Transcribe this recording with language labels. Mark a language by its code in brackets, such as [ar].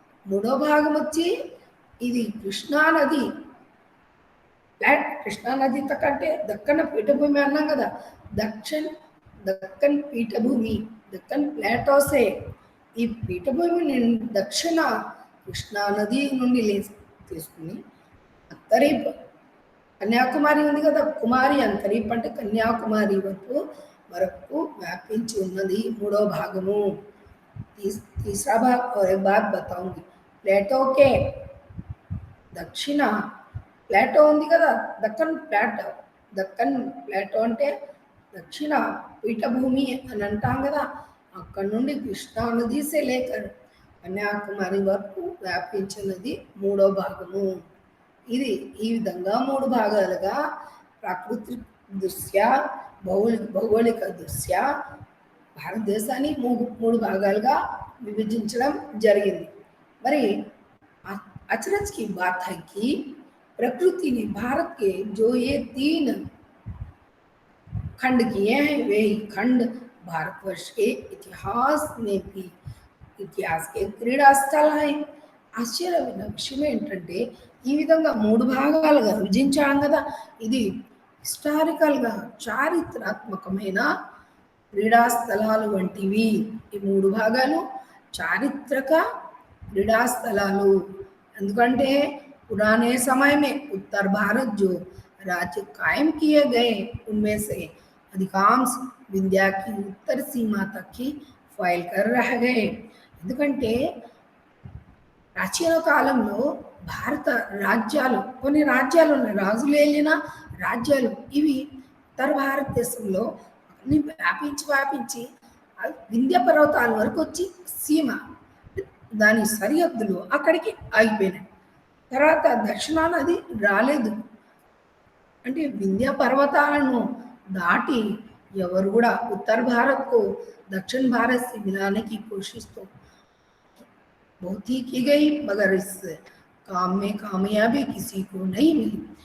[te] మూడో భాగం వచ్చి ఇది కృష్ణా నది, కృష్ణా నది కంటే దక్కన్ పీఠభూమి అన్నాం కదా, దక్కన్ పీఠభూమి, దక్కన్ ప్లాటోసే, ఈ పీఠభూమిని దక్షిణ కృష్ణా నది నుండి తీసుకుని అంతరీప్, కన్యాకుమారి ఉంది కదా, కుమారి అంతరీప్ అంటే కన్యాకుమారి వరకు వ్యాపించి ఉన్నది మూడో భాగము. [hi] तीसरा भाग और एक बात बताऊंगी. प्लेटो के [te] దక్షిణ ప్లాటో ఉంది కదా, దక్కన్ ప్లాటో అంటే దక్షిణ పీఠభూమి అని అంటాం కదా, అక్కడి నుండి కృష్ణా నది [hi] సే లేకర్ [te] కన్యాకుమారి వరకు వ్యాపించినది మూడో భాగము. ఇది ఈ విధంగా మూడు భాగాలుగా ప్రాకృతిక దృష్ట్యా, భౌగోళిక దృష్ట్యా భారతదేశాన్ని మూడు భాగాలుగా విభజించడం జరిగింది. మరి [hi] अचरज की बात है कि प्रकृति ने भारत के जो ये 3 खंड किए हैं वे ही खंड भारतवर्ष के इतिहास में भी इतिहास के क्रीड़ा स्थल है. [te] ఆశ్చర్యమైన విషయం ఏంటంటే ఈ విధంగా మూడు భాగాలుగా విభజించాం కదా, ఇది హిస్టారికల్గా చారిత్రాత్మకమైన క్రీడా స్థలాలు వంటివి. ఈ మూడు భాగాలు చారిత్రక क्रीड़ा स्थलालू. ఎందుకంటే [hi] पुराने समय में उत्तर भारत जो राज्य कायम किए गए उनमें से अधिकांश विंध्या की उत्तर सीमा तक ही फैल कर रह गए. [te] ఎందుకంటే ప్రాచీన కాలంలో భారత రాజ్యాలు, కొన్ని రాజ్యాలు ఉన్నాయి, రాజులు వెళ్ళిన రాజ్యాలు, ఇవి ఉత్తర భారతదేశంలో అన్ని వ్యాపించి వింధ్య పర్వతాల వరకు వచ్చి సీమ, దాని సరిహద్దులు అక్కడికి ఆగిపోయినాయి. తర్వాత దక్షిణాన అది రాలేదు. అంటే వింధ్య పర్వతాలను దాటి ఎవరు కూడా ఉత్తర భారత్కు [hi] दक्षिण भारत से मिलाने की कोशिश तो बहुत ही की गई, मगर इस काम में कामयाबी किसी को नहीं मिली.